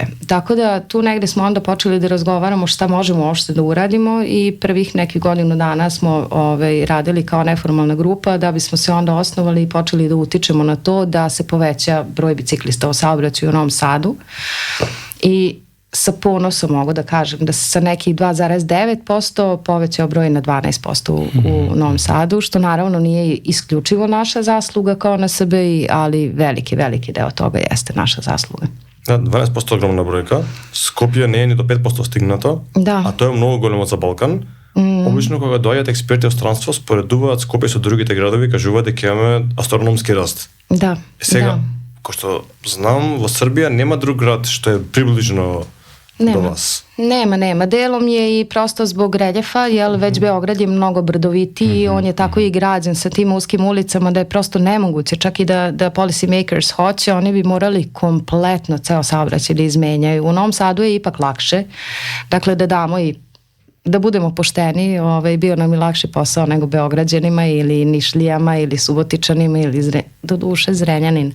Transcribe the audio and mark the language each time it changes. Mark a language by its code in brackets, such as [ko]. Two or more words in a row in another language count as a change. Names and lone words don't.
[sr] Tako da tu negde smo onda počeli da razgovaramo šta možemo uopšte da uradimo i prvih nekih godinu dana smo radili kao neformalna grupa da bismo se onda osnovali i počeli da utičemo na to da se poveća broj biciklista u saobraćaju u Novom Sadu. I sa ponosom mogu da kažem da se sa nekih 2,9% povećao broj na 12% u Novom Sadu, što naravno nije isključivo naša zasluga kao na SBI, ali veliki deo toga jeste naša zasluga. [mk] 12% огромна бројка. Скопје не е ни до 5% стигнато, а тоа е многу големо за Балкан. Обично кога доаѓаат експерти од странство, споредуваат Скопје со другите градови, кажуваат дека имаме астрономски раст. Да. Сега, кој што знам, во Србија нема друг град што е приближно [sr] do vas? Nema. Delom je i prosto zbog reljefa, jer već Beograd je mnogo brdovitiji, on je tako i građen sa tim uskim ulicama da je prosto nemoguće, čak i da [en] policy makers [sr] hoće, oni bi morali kompletno ceo saobraćaj da izmenjaju. U Novom Sadu je ipak lakše, dakle da damo i da budemo pošteni, bio nam je lakši posao nego Beograđanima ili Nišlijama ili Subotičanima ili do duše Zrenjanin.